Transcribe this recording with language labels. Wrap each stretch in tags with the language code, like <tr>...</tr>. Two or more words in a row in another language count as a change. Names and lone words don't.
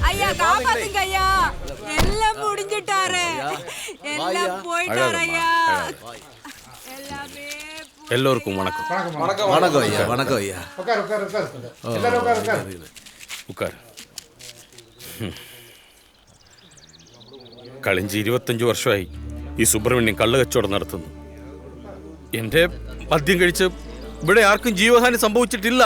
<ta>காப்பாத்துங்க ஐயா. எல்லாம் முடிஞ்சிட்டாரு. எல்லாம் போயிட்டாரு ஐயா. எல்லாமே எல்லோருக்கும் வணக்கம். வணக்கம் ஐயா. வணக்கம் ஐயா. ഉക്കാർ.</ta> <ml>കഴിഞ്ഞ 25 വർഷമായി ഈ സുബ്രഹ്മണ്യം കള്ള് കച്ചവടം നടത്തുന്നു. എന്റെ മദ്യം കഴിച്ച് ഇവിടെ ആർക്കും ജീവഹാനി സംഭവിച്ചിട്ടില്ല.</ml>